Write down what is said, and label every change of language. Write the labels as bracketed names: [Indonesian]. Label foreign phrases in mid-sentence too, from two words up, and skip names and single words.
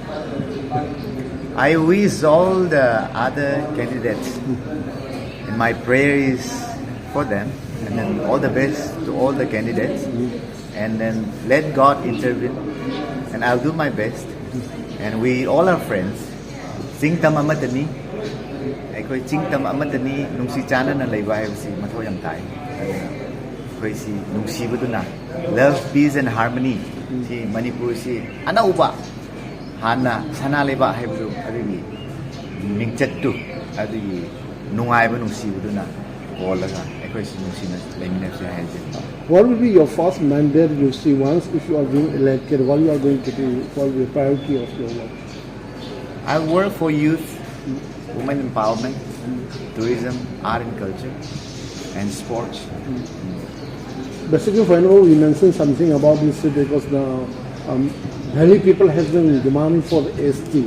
[English] I wish all the other candidates, and my prayer is for them, and then all the best to all the candidates, and then let God intervene, and I'll do my best, and we all are friends. [Manipuri] Ching tam amatani, aikoi ching tam amatani nungsi chana na leiba haibasi mathau yam tai. Koi si nungsi buduna [English] love, peace and harmony [Manipuri] si Manipur si anauba hana sana leiba haibu adigi mingchattu adigi nungai ba nungsi buduna bolaga aikoi si nungsi na leimina si haije. [English] What will be your first mandate you see once if you are being elected? What you are going to do? What will be the priority of your work? I work for youth, women empowerment, tourism, art and culture, and sports. Basically, finally, we mentioned something about this because now many people have been demanding for the ST.